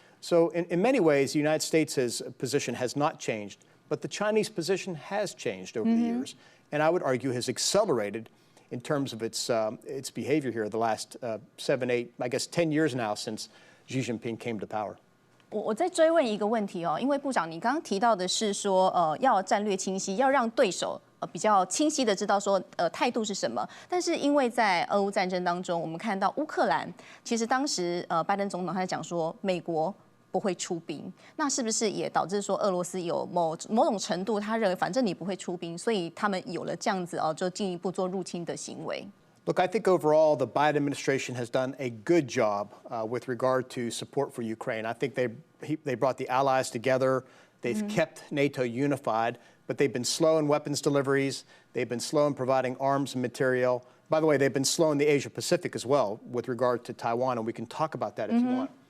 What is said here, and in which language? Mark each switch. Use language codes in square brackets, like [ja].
[en] So in many ways, the United States' position has not changed, but the Chinese position has changed over the years, and I would argue has accelerated in terms of its behavior here the last 7, 8, I guess 10 years now since Xi Jinping came to power. [zh] 我再追问一个问题哦，因为部长你刚刚提到的是说，要战略清晰，要让对手比较清晰的知道说，态度是什么。但是因为在俄乌战争当中，我们看到乌克兰，其实当时拜登总统他在讲说，美国不会出兵，那是不是也导致说俄罗斯有某种程度，他认为反正你不会出兵，所以他们有了这样子就进一步做入侵的行为。 [en] Look, I think overall the Biden administration has done a good job with regard to support for Ukraine. I think they brought the allies together. They've kept NATO unified, but they've been slow in weapons deliveries. They've been slow in providing arms and material. By the way, they've been slow in the Asia Pacific as well with regard to Taiwan, and we can talk about that if you want.